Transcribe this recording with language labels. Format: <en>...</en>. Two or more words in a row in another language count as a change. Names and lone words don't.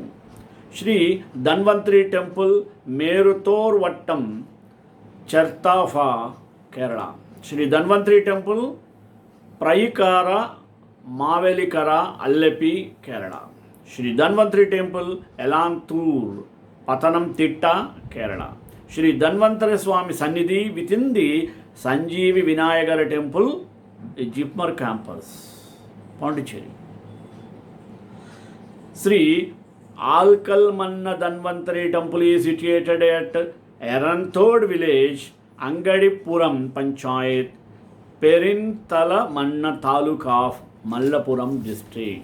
<en>Shri Dhanvantari temple, Merutor Vattam, Chertafa, Kerala. Shri Dhanvantari temple, Prayikara, Mavelikara, Allepi, Kerala. Shri Dhanvantari temple, Elantur, Patanam Titta, Kerala. Shri Dhanvantari Swami Sannidhi within the Sanjeevi Vinayagara temple, Jipmer campus, Pondicherry. Sri Alkalmanna Dhanvantari temple is situated at Eranthod village, Angadipuram Panchayat, Perintala Manna Taluk of Mallapuram district.</en>